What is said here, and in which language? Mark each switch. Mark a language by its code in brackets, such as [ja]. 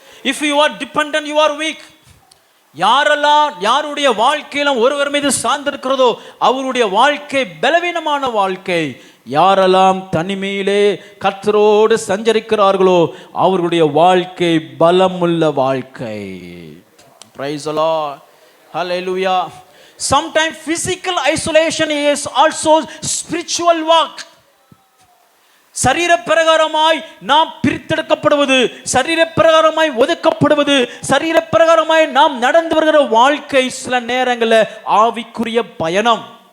[en] If you are dependent you are weak. [ta] யாரெல்லாம் யாருடைய வாழ்க்கையிலும் ஒருவர் மீது சார்ந்திருக்கிறதோ அவருடைய வாழ்க்கை பலவீனமான வாழ்க்கை. யாரெல்லாம் தனிமையிலே கர்த்தரோடு சஞ்சரிக்கிறார்களோ அவர்களுடைய வாழ்க்கை பலமுள்ள வாழ்க்கை. [en] Praise the Lord. Hallelujah. Sometimes physical isolation is also spiritual walk. [ta] சரீர பிரகாரமாய் நாம் பிரித்தெடுக்கப்படுவது, சரீர பிரகாரமாய் ஒதுக்கப்படுவது, சரீர பிரகாரமாய் நாம் நடந்து வருகிற வாழ்க்கை சில நேரங்களில் ஆவிக்குரிய பயணம்.